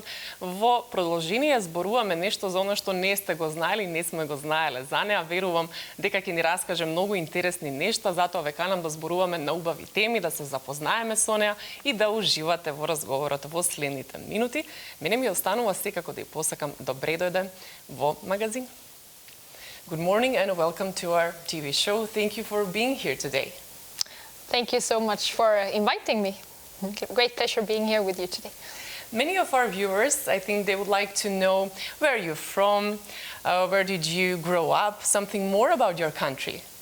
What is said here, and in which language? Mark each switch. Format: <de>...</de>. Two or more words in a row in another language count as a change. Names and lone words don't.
<mk>Во продолжение зборуваме нешто за оно што не сте го знаели, не сме го знаеле за неа. Верувам дека ќе ни раскаже многу интересни нешта, затоа ве канам да зборуваме на убави теми, да се запознаеме со неа и да уживате во разговорот во следните минути. Мене ми останува секако да ја посакам добре дојде во магазин.</mk> <en>Good morning and welcome to our TV show. Thank you for being here today. Thank you so much for inviting me. Great pleasure being here with you today. Many of our viewers, I think they would like to know where you're from, where did you grow up, something more about your country.</en>